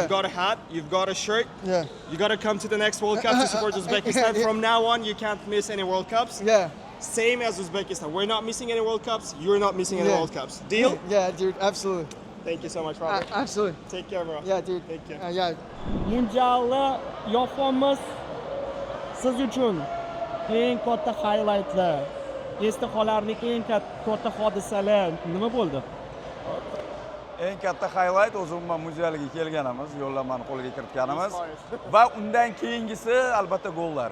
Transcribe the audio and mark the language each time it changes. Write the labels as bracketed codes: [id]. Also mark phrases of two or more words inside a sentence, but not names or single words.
[en] You've got a hat. You've got a shirt. Yeah. You got to come to the next World Cup to support Uzbekistan. Yeah. From now on, you can't miss any World Cups. Yeah. Same as Uzbekistan. We're not missing any World Cups. You're not missing any Yeah. World Cups. Deal? Yeah, dude, absolutely. Thank you so much, Robert. Absolutely. Take care, bro. Yeah, dude. Take care. Yeah. [uz] Mundialni yoqamiz. Siz uchun eng katta highlightlar, esda qolarli eng katta hodisalar nima bo'ldi? Eng katta highlight o'zi umuman mundialga kelganimiz, yo'llanmani qo'lga kiritganimiz va undan keyingisi albatta gollar.